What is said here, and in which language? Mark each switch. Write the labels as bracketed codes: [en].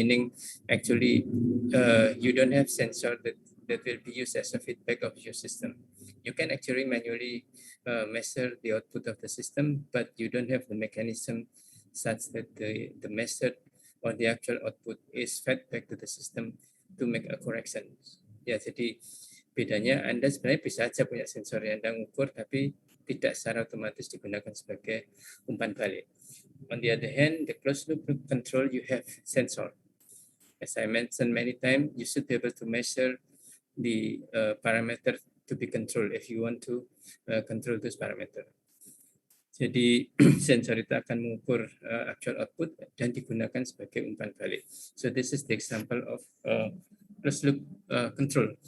[en] Meaning, actually, you don't have sensor that will be used as a feedback of your system. You can actually manually measure the output of the system, but you don't have the mechanism such that the method or the actual output is fed back to the system to make a correction. [id] Ya, jadi bedanya Anda sebenarnya bisa saja punya sensor yang Anda mengukur, tapi tidak secara otomatis digunakan sebagai umpan balik. [en] On the other hand, the closed loop control, you have sensor. As I mentioned many times, you should be able to measure the parameter to be controlled if you want to control this parameter. [id] Jadi sensor itu akan mengukur actual output dan digunakan sebagai umpan balik. So this is the example of closed loop control.